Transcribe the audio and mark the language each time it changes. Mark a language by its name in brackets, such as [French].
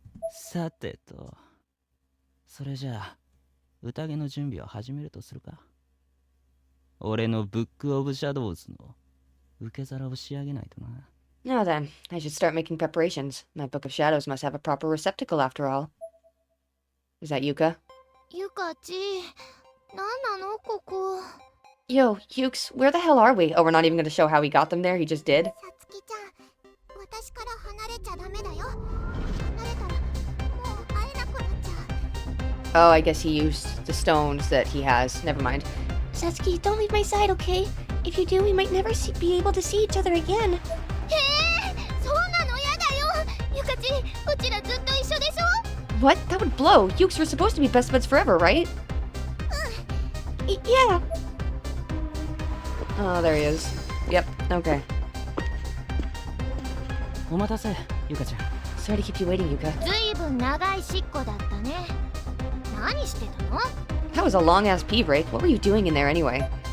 [Japanese] さてと、それじゃあ宴の準備を始めるとするか。俺のブックオブシャドウズの受け皿を仕上げないとな。 [English] Now then, I should start making preparations. My Book of Shadows must have a proper receptacle after all. Is that Yuka? [Japanese] Yuka-ji, なんなのここ? [English] Yo, Yukes, where the hell are we? Oh, we're not even going to show how he got them there, he just did? [Japanese] さつきちゃん、私から離れちゃダメだよ。離れたらもう会えなくなっちゃう。 [English] Oh, I guess he used the stones that he has. Never mind. Satsuki, don't leave my side, okay? If you do, we might never be able to see each other again. [Japanese] そうなのやだよ。 Yuka-ji, うちらずっと一緒でしょ? [English] What? That would blow. Yukes were supposed to be best buds forever, right? Yeah. Oh, there he is. Yep, okay. [Japanese] お待たせ、ゆかちゃん。 [English] Sorry to keep you waiting, Yuka. [Japanese] ずいぶん長いしっこだったね。何してたの? [English] That was a long-ass pee break. What were you doing in there anyway?